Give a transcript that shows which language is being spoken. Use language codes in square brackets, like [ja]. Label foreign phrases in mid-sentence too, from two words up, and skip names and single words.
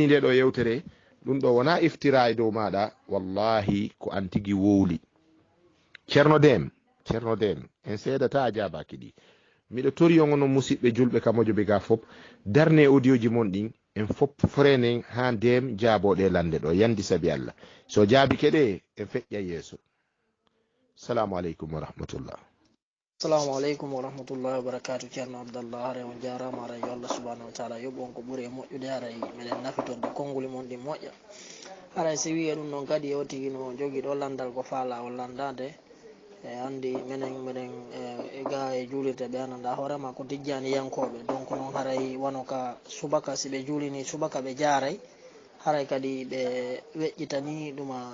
[ff] nde ɗo yewtere ɗum ɗo wona iftira e dow maɗa wallahi ko an tigi wowli ceerno Dem en seedata a jabaki ɗi miɗo tori on onon musidɓe julɓe ka mojoɓe ga fop darne audio ji mon ɗin en fop frenen ha Dem jaaboɗe lande ɗo yandi sabi Allah so jaabi keɗe en feƴƴa yeeso. [ar] السلام عليكم ورحمة الله. السلام عليكم ورحمة الله وبركاته. [ff] Ceerno Abdallah hare on jarama haray yo Allah [ar] سبحانه وتعالى [ff] yoɓ on ko ɓuuri e moƴƴude haray meɗen nafitonde konnguli mon ɗi moƴƴa haray si wiye ɗum noon kadi o tigi no jogui ɗo landal ko faala o landade andi minen ga e juulirde ɓe ananda hoorema ko dijjani yankoɓe donc noon haray wano ka subaka si ɓe juulini subaka ɓe jaaray haray kadi ɓe weƴƴitani ɗuma